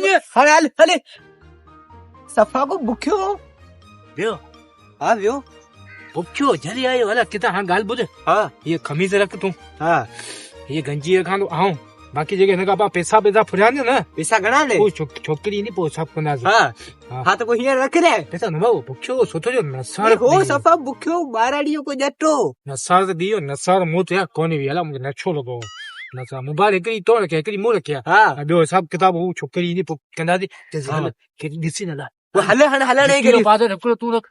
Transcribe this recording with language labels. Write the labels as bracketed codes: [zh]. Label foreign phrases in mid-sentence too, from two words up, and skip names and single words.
[sd] हले हल हले सफ़ा को बुखियो ॿियो हा वियो बुखियो जल्दी आयो हल किथां हाणे ॻाल्हि ॿुध हा हीअ खमीज़ रख तूं हा हीअ गंजी रखां थो ऐं बाक़ी जेके हिन खां पोइ पैसा फुरिया न पैसा घणा ॾे पोइ छोकिरी ईंदी पोइ सभु कंदासीं हा हा त पोइ हींअर रख रे पैसा न भाऊ बुखियो सुठो जो नसार हो सफ़ा बुखियो 12 ॾींहं को ॼटो नसार त ॾियो नसार मूं ते कोन्हे बि हला मूंखे नछो लॻो नसार मोबाइल हिकिड़ी तो रखे हिकिड़ी मूं रखी आहे हा ॿियो हिसाब किताब हू छोकिरी ईंदी पोइ कंदासीं ॾिसी न हले हल हलण ई करे पादो हिकिड़ो तूं रख